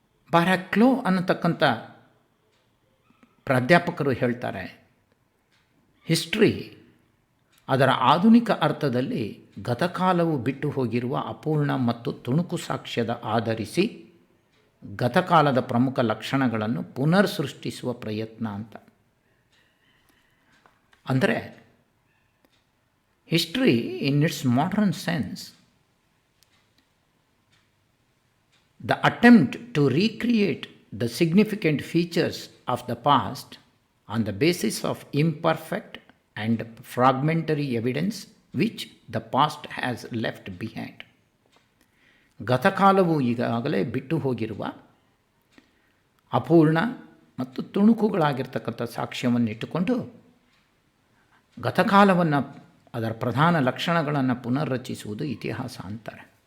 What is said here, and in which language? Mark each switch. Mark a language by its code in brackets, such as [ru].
[kn] ಬಾರಾಕ್ಲೋ ಅನ್ನತಕ್ಕಂಥ ಪ್ರಾಧ್ಯಾಪಕರು ಹೇಳ್ತಾರೆ, ಹಿಸ್ಟ್ರಿ ಅದರ ಆಧುನಿಕ ಅರ್ಥದಲ್ಲಿ ಗತಕಾಲವು ಬಿಟ್ಟು ಹೋಗಿರುವ ಅಪೂರ್ಣ ಮತ್ತು ತುಣುಕು ಸಾಕ್ಷ್ಯದ ಆಧರಿಸಿ ಗತಕಾಲದ ಪ್ರಮುಖ ಲಕ್ಷಣಗಳನ್ನು ಪುನರ್ ಸೃಷ್ಟಿಸುವ ಪ್ರಯತ್ನ ಅಂತ. [en] ಅಂದರೆ history in its modern sense, the attempt to recreate the significant features of the past on the basis of imperfect and fragmentary evidence which the past has left behind. [kn] ಗತಕಾಲವು ಈಗಾಗಲೇ ಬಿಟ್ಟು ಹೋಗಿರುವ ಅಪೂರ್ಣ ಮತ್ತು ತುಣುಕುಗಳಾಗಿರ್ತಕ್ಕಂಥ ಸಾಕ್ಷ್ಯವನ್ನು ಇಟ್ಟುಕೊಂಡು ಗತಕಾಲವನ್ನು, ಅದರ ಪ್ರಧಾನ ಲಕ್ಷಣಗಳನ್ನು ಪುನರ್ರಚಿಸುವುದು ಇತಿಹಾಸ ಅಂತಾರೆ.